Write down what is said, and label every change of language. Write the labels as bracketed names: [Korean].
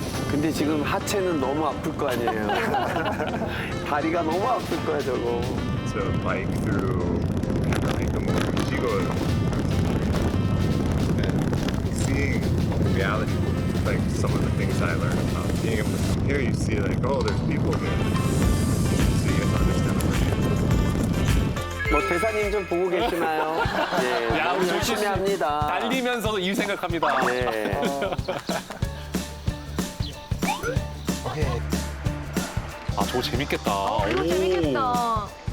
[Korean] 근데 지금 하체는 너무 아플 거 아니에요. 다리가 너무 아플 거야, 저거. [English] So bike through like Sigol. And seeing the reality, like some of the things I learned about being able to come here, you see like, oh, there's people here. So you get to understand the [Korean] 뭐 대사님 좀 보고 계시나요? 네, 야, 우리 열심히 합니다. 달리면서도 일 생각합니다. 네. 아, 저거 재밌겠다. 이거 오. 재밌겠다.